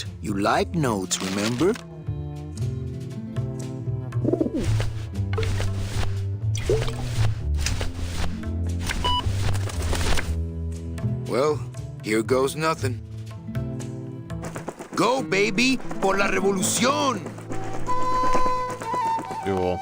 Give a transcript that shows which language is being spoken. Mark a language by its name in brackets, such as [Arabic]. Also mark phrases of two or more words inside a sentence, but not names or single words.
[English] You like notes, remember? Well, here goes nothing. Go, baby, [Spanish] por la revolución! [Russian] Все.